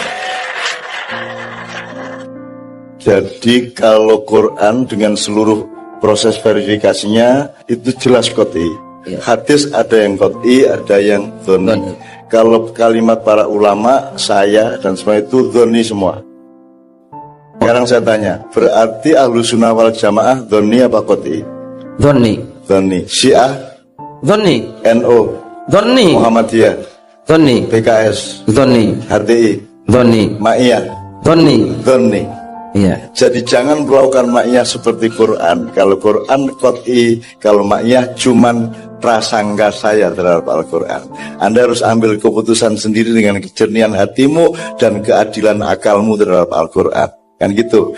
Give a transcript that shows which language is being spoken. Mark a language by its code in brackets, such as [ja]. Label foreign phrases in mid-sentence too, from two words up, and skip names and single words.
[id] Jadi kalau Quran dengan seluruh proses verifikasinya itu jelas qot'i. Ya. Hadis ada yang qot'i, ada yang dhoni. Kalau kalimat para ulama, saya dan semua itu dhoni semua. Sekarang saya tanya, berarti Ahlus Sunnah wal Jamaah dhoni apa qot'i? Dhoni. Dhoni. Syiah? Dhoni. NU? Dhoni. Muhammadiyah? Dhoni. PKS? Dhoni. HTI? Dhoni. Ma'iyah? Dhoni. Dhoni. Iya. Jadi jangan melakukan ma'iyah seperti Quran. Kalau Quran qat'i, kalau ma'iyah cuman prasangka saya terhadap Al-Quran. Anda harus ambil keputusan sendiri dengan kejernihan hatimu dan keadilan akalmu terhadap Al-Quran. Kan gitu.